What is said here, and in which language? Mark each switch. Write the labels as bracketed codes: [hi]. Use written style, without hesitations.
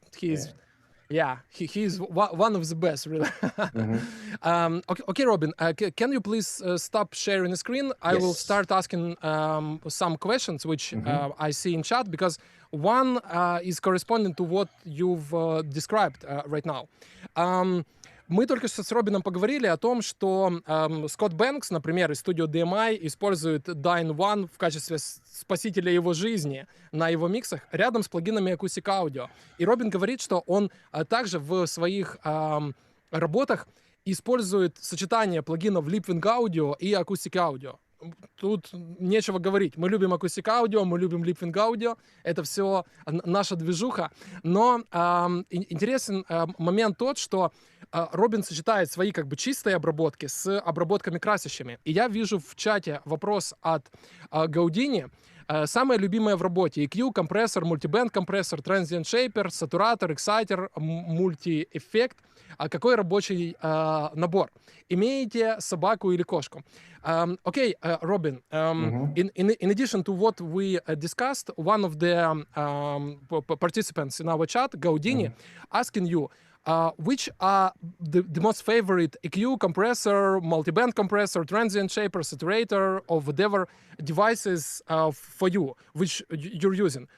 [en] He's one of the best, really. Okay, Robin, can you please stop sharing the screen? I will start asking some questions, which I see in chat, because one is corresponding to what you've described right now. [ru] Мы только что с Робином поговорили о том, что Скотт Бэнкс, например, из студио DMI использует Dyne 1 в качестве спасителя его жизни на его миксах рядом с плагинами Acoustic Audio. И Робин говорит, что он также в своих работах использует сочетание плагинов Leapwing Audio и Acoustic Audio. Тут нечего говорить. Мы любим Acoustic Audio, мы любим Leapwing Audio. Это все наша движуха. Но интересен момент тот, что Робин сочетает свои как бы чистые обработки с обработками красящими. И я вижу в чате вопрос от Гаудини. Самое любимое в работе: EQ, компрессор, мультибенд компрессор, Transient Shaper, сатуратор, эксайтер, мульти-эффект. Какой рабочий набор? Имеете собаку или кошку? [en] Okay, Robin, in addition to what we discussed, one of the participants in our chat, Gaudini, asking you, which are the most favorite EQ, compressor, multiband compressor, transient shaper, saturator, or whatever devices for you, which you're using?